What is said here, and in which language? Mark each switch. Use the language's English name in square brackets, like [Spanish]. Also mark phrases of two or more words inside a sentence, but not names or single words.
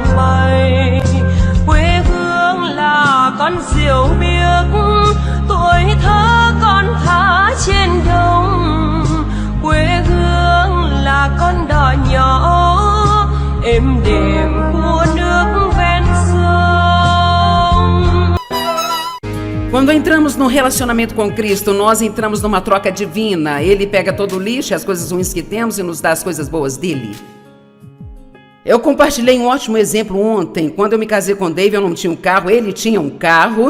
[Vietnamese] bay, quê hương là con diều biếc, tuổi thơ con thả trên đồng, quê hương là con đò nhỏ êm đềm của nước ven sông. [Portuguese] Quando entramos num relacionamento com Cristo, nós entramos numa troca divina. Ele pega todo o lixo, as coisas ruins que temos e nos dá as coisas boas dele. Eu compartilhei um ótimo exemplo ontem. Quando eu me casei com Dave, eu não tinha um carro, ele tinha um carro.